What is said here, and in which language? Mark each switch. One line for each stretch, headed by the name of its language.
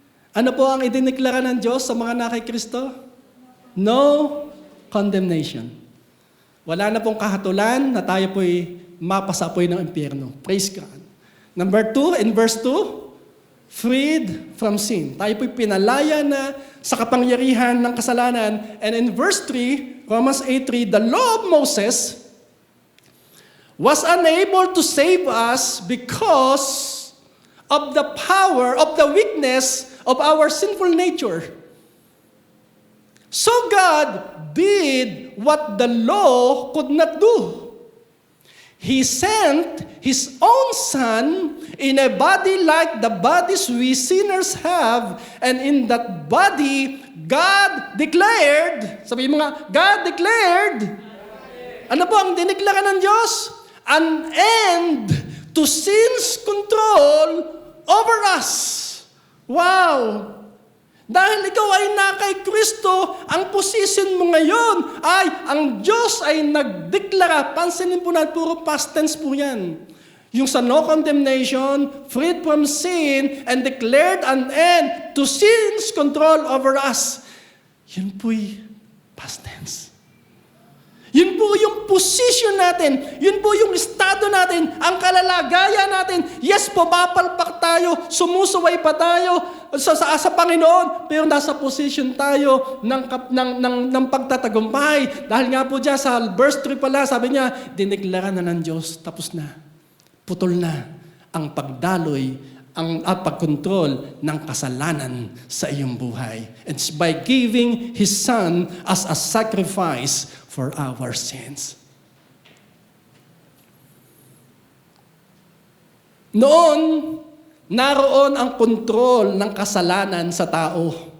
Filipino: Ano po ang idineklara ng Diyos sa mga nakay Kristo?
English: No condemnation.
Filipino: Wala na pong kahatulan na tayo po'y mapasapoy ng impyerno. Praise God.
English: Number 2, in verse 2, freed from sin.
Filipino: Tayo po'y pinalaya na sa kapangyarihan ng kasalanan.
English: And in verse 3, Romans 8:3, the law of Moses was unable to save us because of the power, of the weakness of our sinful nature. So God did what the law could not do. He sent His own Son in a body like the bodies we sinners have, and in that body, God declared,
Filipino: sabihin mo nga,
English: God declared,
Filipino: ano po ang dineklara ng Diyos?
English: An end to sin's control over us. Wow!
Filipino: Dahil ikaw ay na kay Kristo, ang position mo ngayon ay ang Diyos ay nagdeklara. Pansinin po na, puro past tense po yan. Yung sa
English: no condemnation, freed from sin, and declared an end to sin's control over us.
Filipino: Yun po'y past tense. Yun po yung position natin. Yun po yung estado natin. Ang kalalagayan natin. Yes po, papalpak tayo. Sumusuway pa tayo sa Panginoon. Pero nasa position tayo ng pagtatagumpay. Dahil nga po dyan sa verse 3 pala, sabi niya, dineklara na ng Diyos. Tapos na. Putol na ang pagdaloy at pagkontrol ng kasalanan sa iyong buhay.
English: It's by giving His Son as a sacrifice for our sins.
Filipino: Noon, naroon ang kontrol ng kasalanan sa tao.